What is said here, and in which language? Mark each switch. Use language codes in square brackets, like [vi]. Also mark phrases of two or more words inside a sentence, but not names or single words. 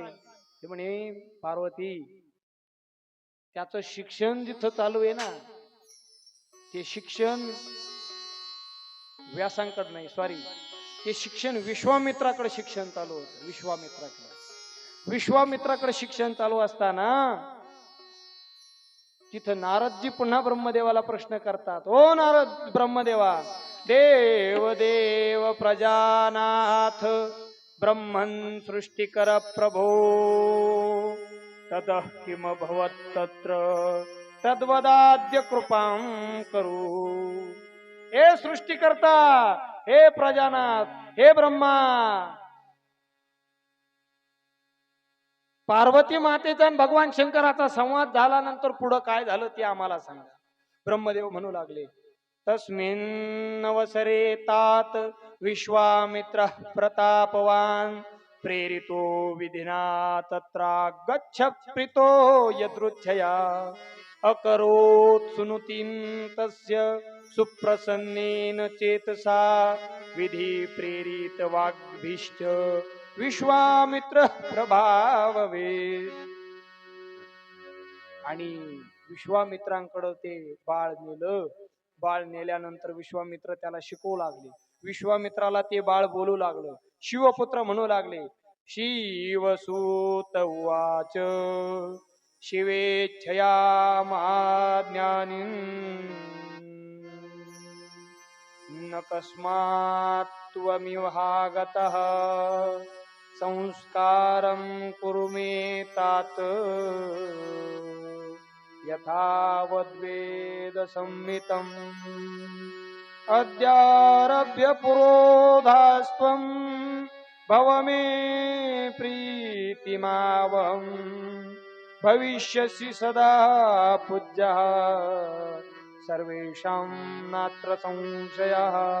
[mr] ते म्हणे पार्वती त्याचं शिक्षण जिथं चालू आहे ना, ते शिक्षण व्यासांकडे नाही, सॉरी, ते शिक्षण विश्वामित्राकडे शिक्षण चालू होतं. विश्वामित्राकडे शिक्षण चालू असताना तिथं नारदजी पुन्हा ब्रह्मदेवाला प्रश्न करतात. [sa] ओ नारद ब्रह्मदेवा, देव देव प्रजानाथ ब्रह्मन् सृष्टिकर प्रभो ततः किम भवत् तत्र तद्वदाद्य कृपां करू. [mr] हे सृष्टिकर्ता, हे प्रजानाथ, हे ब्रह्मा, पार्वती मातेचा आणि भगवान शंकराचा संवाद झाल्यानंतर पुढं काय झालं ते आम्हाला सांगा. ब्रह्मदेव म्हणू लागले, [sa] तस्मिन् अवसरे तात विश्वामित्र प्रतापवान प्रेरितो विधिना तत्रा गच्छ प्रीतो यदृच्छया अकरोत् सुनुतिं तस्य सुप्रसन्नेन चेतसा विधि प्रेरित वाग्भिश्च विश्वामित्र प्रभाववे. [mr] आणि विश्वामित्रांकडे ते बाळ नेलं. बाळ नेल्यानंतर विश्वामित्र त्याला शिकवू लागले. विश्वामित्राला ते बाळ बोलू लागलं, शिवपुत्र म्हणू लागले. [sa] शिवसूत उवाच शिवेच्छया महाज्ञानी न कस्मात् त्वमिवागतः संस्कारं कुरु मे तात यथावद्वेद संहितम् अद्यारभ्य पुरोधास्त्वं भव मे प्रीतिमावहं भविष्यसि सदा पूज्यः सर्वेषां नात्र संशयः.